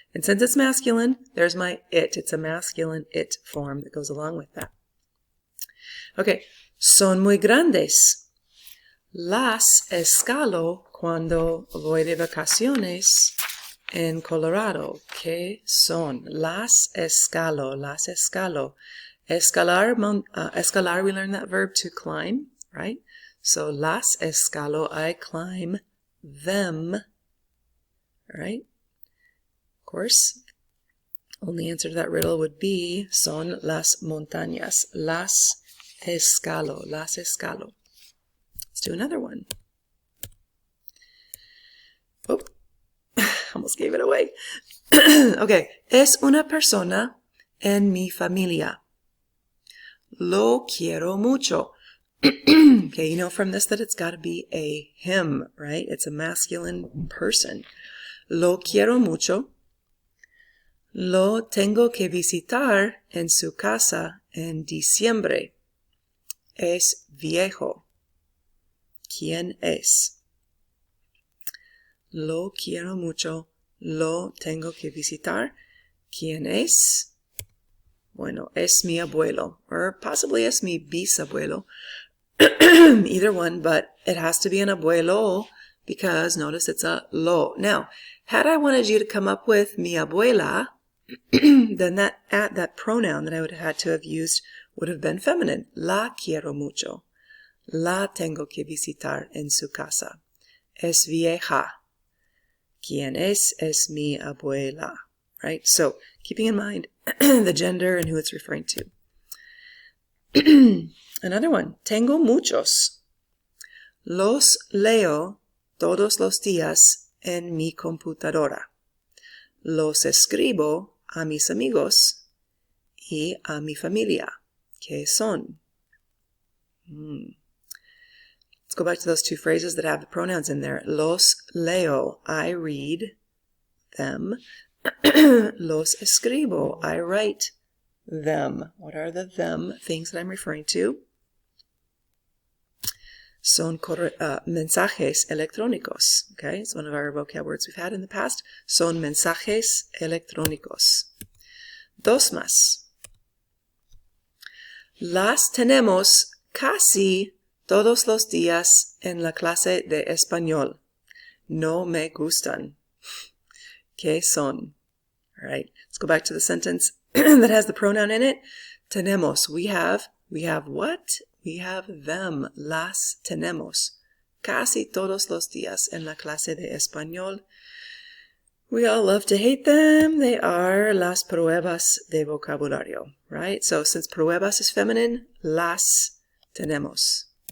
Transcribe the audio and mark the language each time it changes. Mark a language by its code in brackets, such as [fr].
[en] And since it's masculine, there's my it. It's a masculine it form that goes along with that. [es] Okay, son muy grandes. Las escalo cuando voy de vacaciones en Colorado. ¿Qué son? Las escalo. Las escalo. [en] Escalar, escalar, we learned that verb to climb, right? So [es] las escalo, [en] I climb them, right? Of course, only answer to that riddle would be [es] son las montañas. Las escalo. Las escalo. [en] Let's do another one. Oh, almost gave it away. Okay. [es] Es una persona en mi familia. Lo quiero mucho. [en] Okay, you know from this that it's got to be a him, right? It's a masculine person. [es] Lo quiero mucho. Lo tengo que visitar en su casa en diciembre. Es viejo. ¿Quién es? Lo quiero mucho. Lo tengo que visitar. ¿Quién es? Bueno, es mi abuelo. Or possibly es mi bisabuelo. [en] Either one, but it has to be an abuelo because notice it's a lo. Now, had I wanted you to come up with mi abuela, then that pronoun that I would have had to have used would have been feminine. [es] La quiero mucho. La tengo que visitar en su casa. Es vieja. ¿Quién es? Es mi abuela. Right? [en] So, keeping in mind the gender and who it's referring to. [es] Another one. Tengo muchos. Los leo todos los días en mi computadora. Los escribo a mis amigos y a mi familia. ¿Qué son? [en] Let's go back to those two phrases that have the pronouns in there. [es] Los leo, [en] I read them. [es] Los escribo, [en] I write them. What are the them things that I'm referring to? [es] Son mensajes electrónicos. [en] Okay, it's one of our vocab words we've had in the past. [es] Son mensajes electrónicos. Dos más. Las tenemos casi todos los días en la clase de español. No me gustan. ¿Qué son? [en] All right, let's go back to the sentence that has the pronoun in it. Tenemos, we have what? We have them. [es] Las tenemos casi todos los días en la clase de español. [en] We all love to hate them. They are [es] las pruebas de vocabulario, [en] right? So since pruebas is feminine, [es] las tenemos.